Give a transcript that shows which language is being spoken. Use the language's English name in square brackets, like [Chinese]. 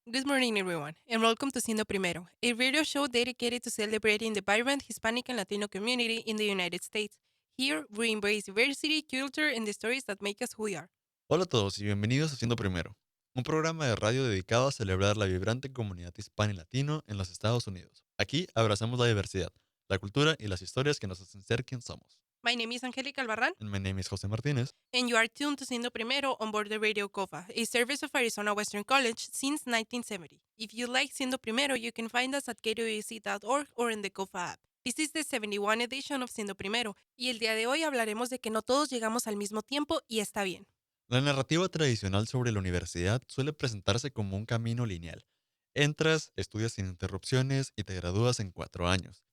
[English] Good morning, everyone, and welcome to Siendo Primero, a radio show dedicated to celebrating the vibrant Hispanic and Latino community in the United States. Here, we embrace diversity, culture, and the stories that make us who we are. [Spanish] Hola a todos y bienvenidos a Siendo Primero, un programa de radio dedicado a celebrar la vibrante comunidad hispana y latino en los Estados Unidos. Aquí abrazamos la diversidad, la cultura y las historias que nos hacen ser quien somos. [English] My name is Angelica Albarran, My name is José Martínez. and you are tuned to Siendo Primero on board the Radio COFA, a service of Arizona Western College since 1970. If you like Siendo Primero, you can find us at kwac.org or in the COFA app. This is the 71 edition of [Spanish] Siendo Primero, y el día de hoy hablaremos de que no todos llegamos al mismo tiempo y está bien. La narrativa tradicional sobre la universidad suele presentarse como un camino lineal. Entras, estudias sin interrupciones y te gradúas en 4 años.